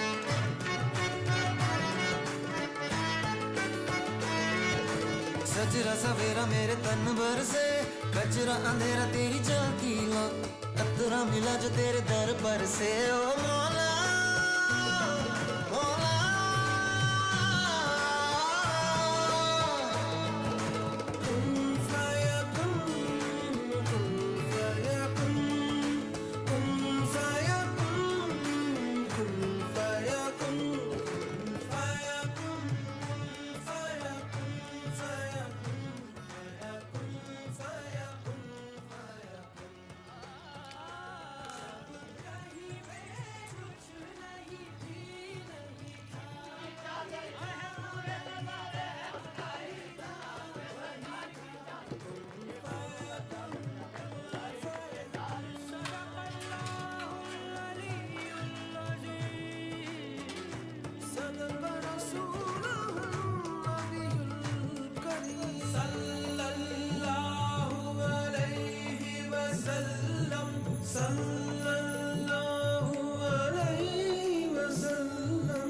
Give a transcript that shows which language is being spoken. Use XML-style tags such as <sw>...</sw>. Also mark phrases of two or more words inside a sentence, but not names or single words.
<hi>सजरा सवेरा मेरे तन बरसे, कजरा अंधेरा तेरी जलती ला। कतरा मिला जो तेरे दर पर से, ओ मौला मौला।</hi> <ar>كن فيكون كن فيكون كن فيكون كن فيكون كن فيكون كن فيكون كن فيكون كن فيكون كن فيكون.</ar> <hi>कहीं पे कुछ नहीं भी नहीं था,</hi> <ar>صدق رسوله النبي الكريم صلى الله عليه وسلم صلى الله عليه وسلم.</ar>